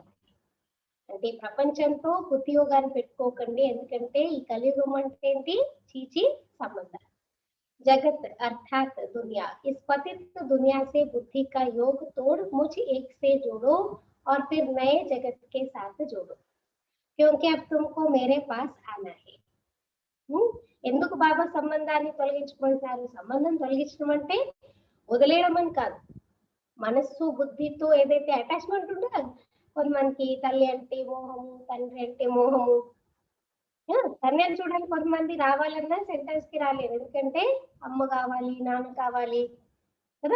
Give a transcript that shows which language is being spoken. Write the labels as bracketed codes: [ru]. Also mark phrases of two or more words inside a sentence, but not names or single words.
[te] అంటే ప్రపంచంతో బుద్ధి యోగాన్ని పెట్టుకోకండి, ఎందుకంటే ఈ కలియుగం అంటే ఏంటి, చీచీ సంబంధం. [hi] जगत अर्थात दुनिया, इस पतित दुनिया से बुद्धि का योग तोड़ मुझ एक से जोड़ो और फिर नए जगत के साथ जोड़ो क्योंकि अब तुमको मेरे पास आना है. [te] ఎందుకు బాబా సంబంధాన్ని తొలగించుకుంటున్నారు? సంబంధం తొలగించడం అంటే వదిలేయడం అని కాదు. మనస్సు బుద్ధితో ఏదైతే అటాచ్మెంట్ ఉంటుందో, కొంతమందికి తల్లి అంటే మోహము, తండ్రి అంటే మోహము. తండ్రి అని చూడండి, కొంతమంది రావాలన్నా సెంటర్స్ కి రాలేరు, ఎందుకంటే అమ్మ కావాలి, నాన్న కావాలి కదా.